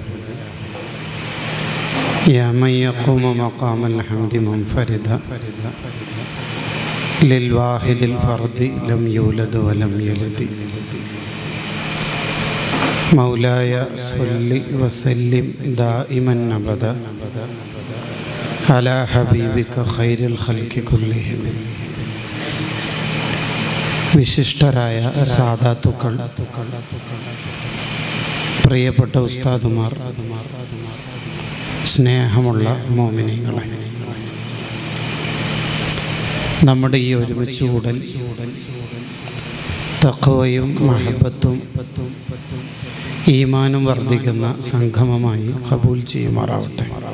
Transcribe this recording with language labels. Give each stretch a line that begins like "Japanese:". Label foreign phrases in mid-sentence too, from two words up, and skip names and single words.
Arabic: يا من يقوم مقام الحمد منفردا للواحد الفرد لم يولد ولم يلد. مولاي صل وسلم دائما أبدا على حبيبك خير الخلق كلهم.
Malayalam: വിശിഷ്ടരായ സാദാത്തുക്കൾ, പ്രിയപ്പെട്ട ഉസ്താദുമാർ, സ്നേഹമുള്ള മോമിനീങ്ങളെ, നമ്മുടെ ഈ ഒരുമിച്ച് കൂടൽ തഖ്വയും മഹബത്തും ഈമാനും വർദ്ധിക്കുന്ന സംഗമമായി ഖബൂൽ ചെയ്യുമാറാവട്ടെ.